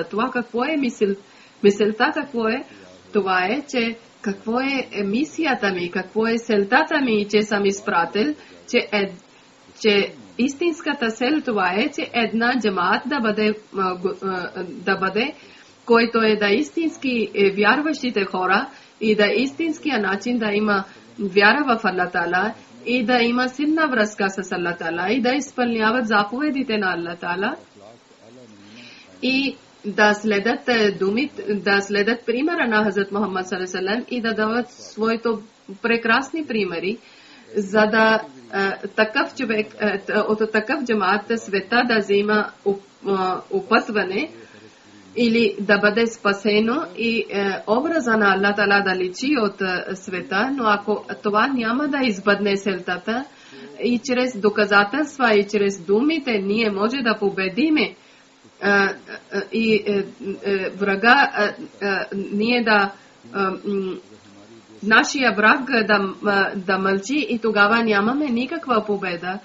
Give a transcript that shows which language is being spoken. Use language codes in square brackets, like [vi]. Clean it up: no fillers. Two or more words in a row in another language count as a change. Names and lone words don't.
[bg] Това какво е мисълта, какво е? Това е, че какво е мисията ми, какво е селтата ми, че съм изпратил, че истинската цел това е, че една джамаат да бъде, който е да истински вярващите хора и да истинския начин да има вяра в Аллах Таала и да има силна връзка с Аллах Таала и да изпълняват заповедите на Аллах Таала и да следят примера на Хазрат Мухаммад [ar] صلى الله عليه وسلم [bg] и да дават своите прекрасни примери, за да такъв човек, от такъв джамат света да взема опътване или да бъде спасено и образа на Аллах Таала да личи от света, но ако това няма да избъдне целта и чрез доказателства и чрез думите ние може да победиме и врага, ние да нашия враг да мълчи и тогава нямаме никаква победа.